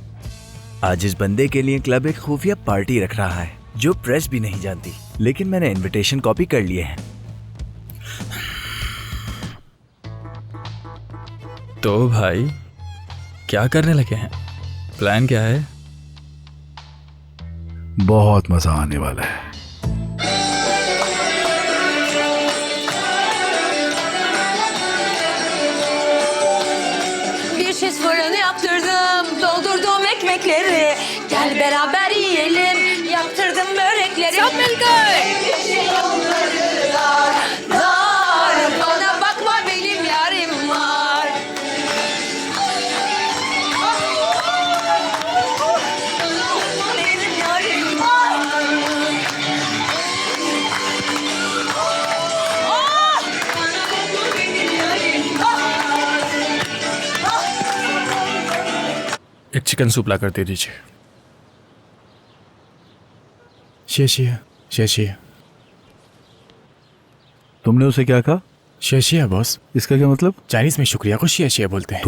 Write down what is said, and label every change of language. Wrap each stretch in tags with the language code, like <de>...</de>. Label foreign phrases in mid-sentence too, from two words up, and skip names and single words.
<hi>आज इस बंदे के लिए क्लब एक खुफिया पार्टी रख रहा है जो प्रेस भी नहीं जानती, लेकिन मैंने इनविटेशन कॉपी कर लिए हैं। तो भाई क्या करने लगे हैं? प्लान क्या है? बहुत मजा आने वाला है।</hi> <tr>Bir şiş fırını yaptırdım, doldurdum ekmekleri. Gel beraber yiyelim, yaptırdım börekleri.</tr> <hi>सब मिलकर</hi> <tr>dar, bana bakma benim yarim var. Benim yarim var. Benim yarim var.</tr> <hi>एक चिकन सूप ला कर दे दीजिए।</hi> <zh>谢谢 谢谢.</zh> <hi>तुमने उसे क्या कहा?</hi> <zh>शेशिया बॉस।</zh> <hi>इसका क्या मतलब? चाइनीज में शुक्रिया को शेशिया बोलते हैं।</hi>